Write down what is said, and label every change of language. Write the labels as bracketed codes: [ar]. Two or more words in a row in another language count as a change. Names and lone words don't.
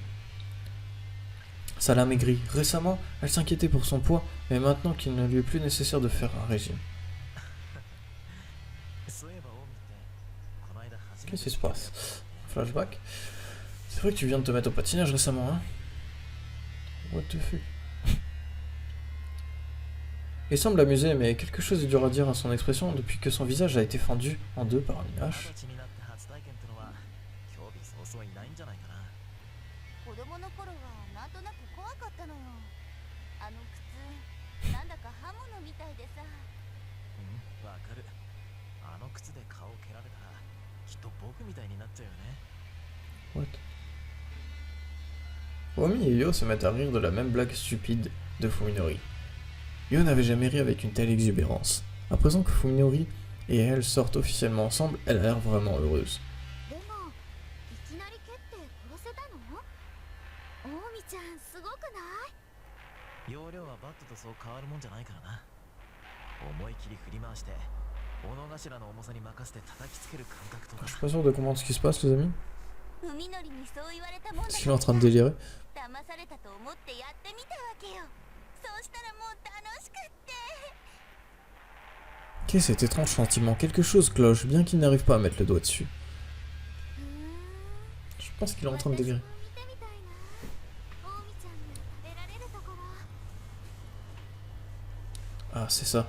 [fr] Ça l'a maigri. Récemment, elle s'inquiétait pour son poids, mais maintenant qu'il ne lui est plus nécessaire de faire un régime. Qu'est-ce qui se passe? Flashback. C'est vrai que tu viens de te mettre au patinage récemment, hein? [en] What the fuck? [fr] Il semble amusé, mais quelque chose est dur à dire à son expression depuis que son visage a été fendu en deux par une hache. [ja] 子供の頃はなんとなく怖かったのよ。あの靴なんだか刃物みたいでさ。わかる。あの靴で顔を蹴られたらきっと僕みたいになっちゃうよね。 [fr] What? Omi et Yo se mettent à rire de la même blague stupide de Fuminori. Yo n'avait jamais ri avec une telle exubérance. À présent que Fuminori et elle sortent officiellement ensemble, elle a l'air vraiment heureuse. [ja] でもいきなり蹴って殺せたの？大見ちゃんすごくない？容量はバットとそう変わるもんじゃないからな。思い切り振り回して斧頭の重さに任せて叩きつける感覚とか。 [fr] Je suis pas sûr de comprendre ce qui se passe, les amis. [ja] 海のりにそう言われたもんだから。 [fr] Est-ce qu'il est en train de délirer? [ja] 騙されたと思ってやってみたわけよ。そうしたらもう楽しくって。 [fr] Qu'est-ce cet étrange sentiment? Quelque chose cloche, bien qu'il n'arrive pas à mettre le doigt dessus. Je pense qu'il est en train de délirer. Ah, c'est ça.